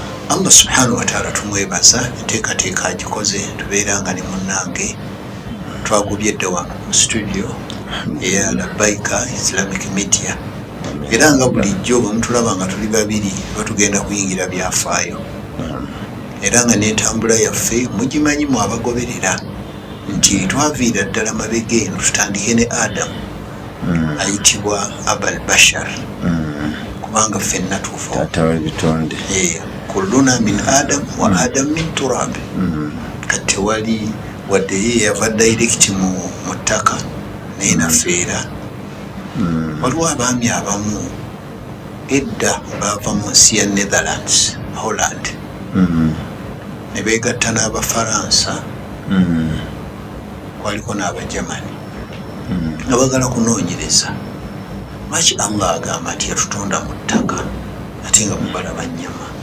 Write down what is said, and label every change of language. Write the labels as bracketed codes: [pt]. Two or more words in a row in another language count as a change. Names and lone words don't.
[lg] Allah subhanahu wa ta'ala tumwebaza enteekateeka agikoze tubeeranga ne munnange twagubye eddawa mu studio eya Labaika Islamic Media era nga bulijjo bwe mutulaba nga tuli babiri batugenda kuyingira byafaayo era nga n'entambula yaffe mugimanyimu abagoberera nti twaviira ddala mabega eno tutandike ne Adamu ayitibwa [ar] أبا البشر [lg] kubanga ffenna tuufa taata w'ebitonde [ar] كلنا من آدم وآدم من تراب. [lg] Kati wali wadde ye yava direct mu ttaka naye nafeera. Waliwo abaami abamu edda baava mu nsi ya Netherlands, Holland, ne beegatta n'Abafaransa, waliko n'Abagermany nga bagala kunoonyereza lwaki Allah agamba nti yatutonda mu ttaka ate nga mubalaba nnyama.